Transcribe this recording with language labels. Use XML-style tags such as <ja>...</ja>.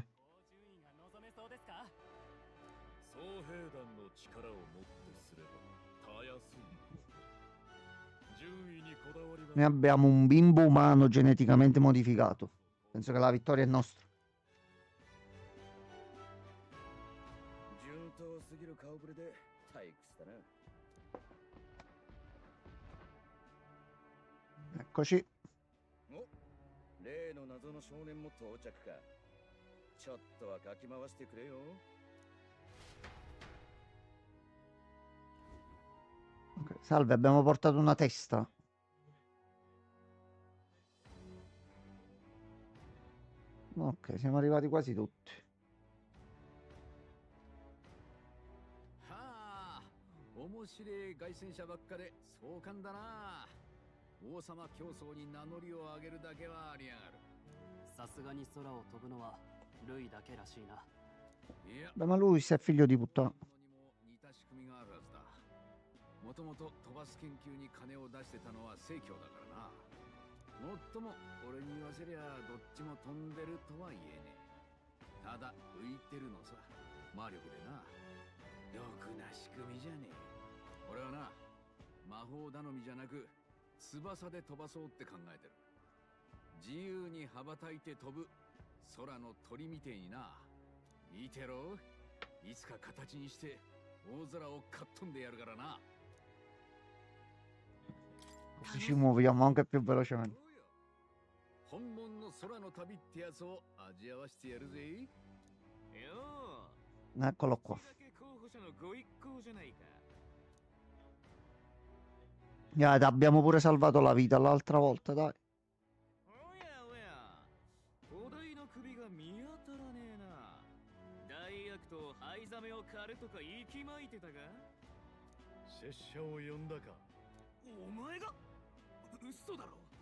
<ja>高順位が望めそうですか？総兵団の力をもってすればたやすい。順位にこだわりが</ja> <it>Noi abbiamo un bimbo umano geneticamente modificato. Penso che la vittoria è nostra.</it> <ja>順当すぎる顔ぶれで退屈だな。</ja> <it>Eccoci.</it> <ja>お、例の謎の少年も到着か。ちょっとはかき回してくれよ。</ja> <it>Ok, salve, abbiamo portato una testa. Ok, siamo arrivati quasi tutti.</it> <ja>はあ、面白い凱旋者ばっかで壮観だな。王様競争に名乗りを上げるだけはありやがる。さすがに空を飛ぶのはルイだけらしいな。いや、</ja> <it>Beh, ma lui se è figlio di puttana.</it> <ja>にも似た仕組みがあるはずだ。もともと飛ばす研究に金を出してたのは正教だからな。もっとも俺に言わせりゃどっちも飛んでるとは言えねえ。ただ浮いてるのさ、魔力でな。ろくな仕組みじゃねえ。俺はな、魔法頼みじゃなく翼で飛ばそうって考えてる。自由に羽ばたいて飛ぶ空の鳥みてえにな。見てろ、いつか形にして大空をかっ飛んでやるからな。</ja> <it>Così ci muoviamo anche più velocemente.</it> <ja>本物の空の旅ってやつを味わわしてやるぜ。よ</ja> <it>Eccolo う、 qua.</it> <ja>だけ候補者のご一行じゃないか。</ja> <it>Abbiamo pure salvato la vita l'altra volta, dai.</it> <ja>おやおや、お題の首が見当たらねえな。大悪と灰ザメを狩るとか息巻いてたが。拙者を呼んだか。お前が嘘だろ。</ja>